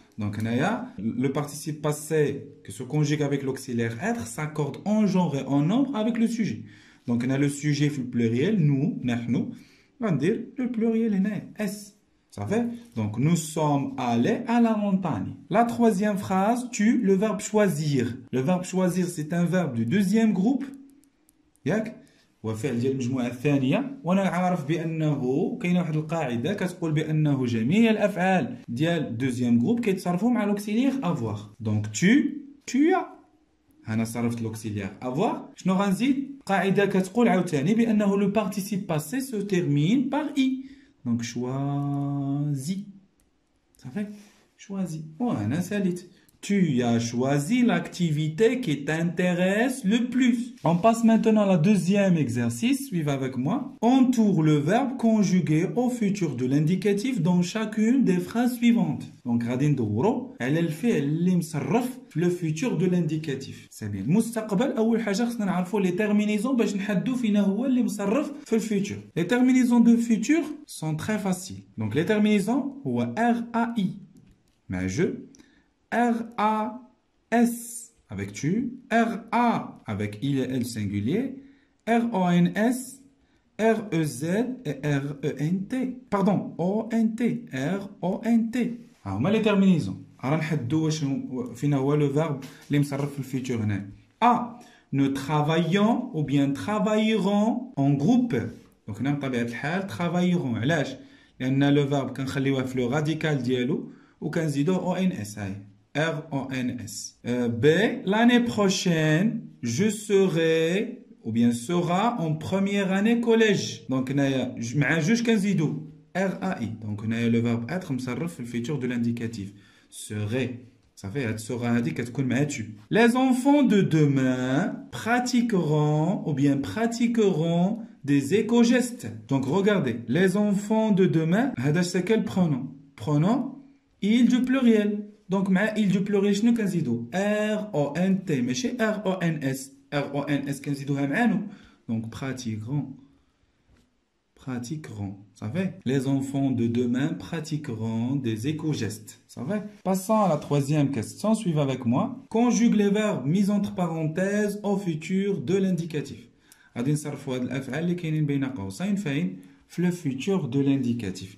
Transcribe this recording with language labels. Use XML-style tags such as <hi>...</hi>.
<fr>Donc, le participe passé qui se conjugue avec l'auxiliaire être s'accorde en genre et en nombre avec le sujet. Donc, on a le sujet le pluriel, nous, nous. On va dire le pluriel est S. Ça fait? Donc, nous sommes allés à la montagne. La troisième phrase, tu, le verbe choisir. Le verbe choisir, c'est un verbe du deuxième groupe.</fr> <ar>ياك؟ وفعل ديال المجموعة الثانية. وأنا عارف بأنه كاينة واحد القاعدة كتقول بأنه جميع الأفعال ديال deuxième groupe كيتصرفوا مع</ar> <fr>l'auxiliaire avoir. Donc, tu as.</fr> <ar>أنا صرفت</ar> <fr>l'auxiliaire avoir.</fr> <ar>شنو غنزيد؟ قاعدة كتقول عاوتاني بأنه</ar> <fr>le participe passé se termine par i. Donc choisi. Ça fait? Choisi.</fr> <ar>وأنا ساليت.</ar> <fr>Tu as choisi l'activité qui t'intéresse le plus. On passe maintenant à la deuxième exercice. Suivez avec moi. Entoure le verbe conjugué au futur de l'indicatif dans chacune des phrases suivantes.</fr> <ar>Donc, غادي ندورو على الفعل اللي مصرف في</ar> <fr>le futur de l'indicatif. C'est bien.</fr> <ar>المستقبل أول حاجة خصنا نعرفوا</ar> <fr>les terminaisons</fr> <ar>باش نحددوا فينا هو اللي مصرف في الفيتور.</ar> <fr>Les terminaisons de futur sont très faciles. Donc, les terminaisons</fr> <ar>هو</ar> <fr>RAI مع je. R-A-S avec tu, R-A avec il et elle singulier, R-O-N-S, R-E-Z et R-E-N-T. Pardon, O-N-T, R-O-N-T.</fr> <ar>هما</ar> <fr>les terminaisons.</fr> <ar>راه نحددوا واش فينا هو</ar> <fr>le verbe</fr> <ar>اللي مصرف في الفيتور هنا.</ar> <fr>A. Nous travaillons ou bien travaillerons en groupe.</fr> <ar>Donc هنا بطبيعة الحال</ar> <fr>travaillerons.</fr> <ar>علاش؟ لأن</ar> <fr>le verbe</fr> <ar>كنخليوه في</ar> <fr>le radical</fr> <ar>ديالو وكنزيدوه O-N-S. هاي</ar> <fr>R-O-N-S. B. L'année prochaine, je serai ou bien sera en première année collège.</fr> <ar>Donc, مع جوج كنزيدو R-A-I.</ar> <fr>Donc, le verbe être</fr> <ar>مصرف في الفيتور</ar> <fr>de l'indicatif. Serait. Ça fait</fr> <ar>هاد</ar> <fr>sera</fr> <ar>هادي كتكون مع</ar> <fr>tu. Les enfants de demain pratiqueront ou bien pratiqueront des éco-gestes. Donc, regardez. Les enfants de demain,</fr> <ar>هذا</ar> <fr>c'est quel pronom? Pronom il du pluriel. Donc,</fr> <ar>مع</ar> <fr>il du pluriel</fr> <ar>شنو كنزيدو؟</ar> <fr>R-O-N-T</fr> <ar>ماشي</ar> <fr>R-O-N-S. R-O-N-S</fr> <ar>كنزيدوها معانو.</ar> <fr>Donc, pratiqueront. pratiqueront. Ça va? Les enfants de demain pratiqueront des éco-gestes. Ça va? Passons à la troisième question. Suivez avec moi. Conjugue les verbes mis entre parenthèses au futur de l'indicatif.</fr> <ar>غادي نصرفوا هاد الأفعال اللي كاينين بين قوسين فين في le futur de l'indicatif.</ar>